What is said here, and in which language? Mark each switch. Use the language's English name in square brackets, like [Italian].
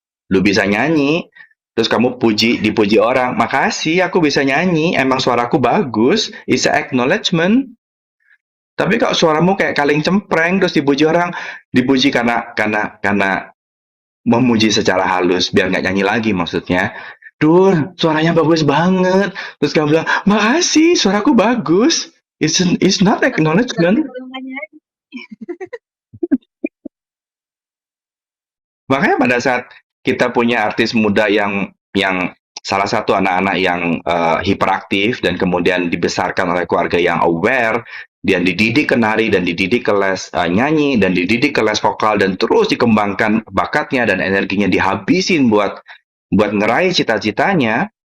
[Indonesian] Lu bisa nyanyi, terus kamu dipuji orang, makasih aku bisa nyanyi, emang suaraku bagus, [English] it's an acknowledgement. [Indonesian] Tapi kalau suaramu kayak kaleng cempreng, terus dipuji orang, dipuji karena memuji secara halus, biar nggak nyanyi lagi maksudnya. Duh, suaranya bagus banget. Terus kamu bilang, makasih, suaraku bagus. [English] It's not acknowledgement. [Indonesian] Makanya pada saat kita punya artis muda yang salah satu anak-anak yang hiperaktif dan kemudian dibesarkan oleh keluarga yang aware, dan dididik ke nari dan dididik ke les nyanyi dan dididik ke les vokal dan terus dikembangkan bakatnya dan energinya dihabisin buat ngeraih cita-citanya.